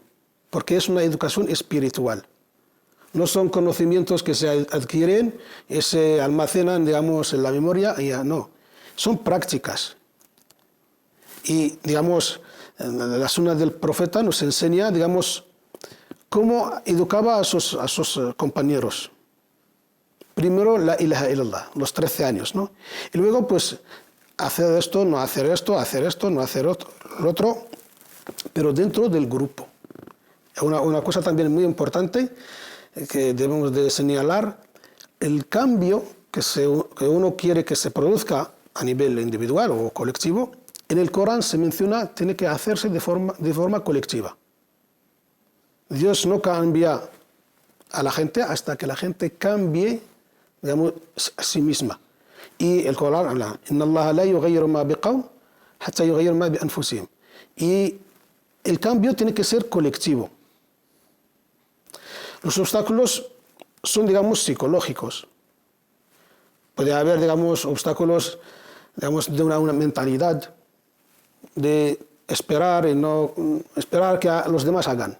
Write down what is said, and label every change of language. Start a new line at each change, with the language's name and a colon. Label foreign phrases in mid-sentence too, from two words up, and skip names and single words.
Spanish: Porque es una educación espiritual. No son conocimientos que se adquieren y se almacenan, digamos, en la memoria, y ya no. Son prácticas. Y, digamos, la sunna del profeta nos enseña, digamos, cómo educaba a sus compañeros.
Arabic: Primero, لا إله إلا الله,
Spanish: los 13 años, ¿no? Y luego, pues, hacer esto, no hacer esto, hacer esto, no hacer lo otro, pero dentro del grupo. Una cosa también muy importante que debemos de señalar, el cambio que uno quiere que se produzca a nivel individual o colectivo, en el Corán se menciona, tiene que hacerse de forma colectiva. Dios no cambia a la gente hasta que la gente cambie, digamos, a sí misma. Y el Corán habla,
Arabic: إن الله لا يغير ما بقوم حتى يغيروا ما بأنفسهم.
Spanish: Y el cambio tiene que ser colectivo. Los obstáculos son, digamos, psicológicos. Puede haber, digamos, obstáculos, digamos, de una mentalidad de esperar y no esperar que los demás hagan.